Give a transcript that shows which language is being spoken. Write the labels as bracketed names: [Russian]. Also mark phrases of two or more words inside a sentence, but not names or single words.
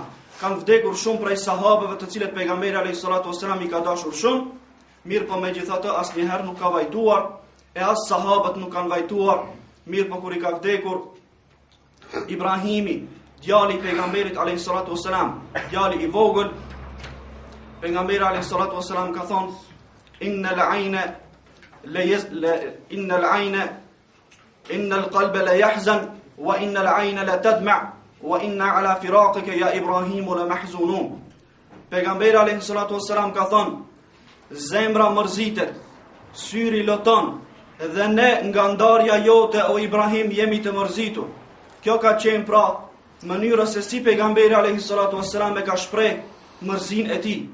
[Albanian] Kanë vdekur shumë prej sahabeve të cilët pejgamberi [Arabic] عليه الصلاة والسلام [Albanian] i ka dashur shumë, mirë po megjithatë asnjëherë nuk ka vajtuar, e as sahabët nuk kanë vajtuar, mirë po kur i ka vdekur Ibrahimi, djali i pejgamberit [Arabic] عليه الصلاة والسلام, [Albanian] djali i vogël, pejgamberi [Arabic] عليه الصلاة والسلام [Albanian] ka thonë: [Arabic] إن القلب ليحزن وإن العين لتدمع وإنا على فراقك يا إبراهيم لمحزونون. [Albanian] Pejgamberi [Arabic] عليه الصلاة والسلام [Albanian] ka thonë: zemra mërzitet, syri loton, dhe ne nga ndarja jote o Ibrahim jemi të mërzitur. Kjo ka qenë pra mënyra se si pejgamberi [Arabic] عليه الصلاة والسلام [Albanian] e ka shpreh mërzin e tij.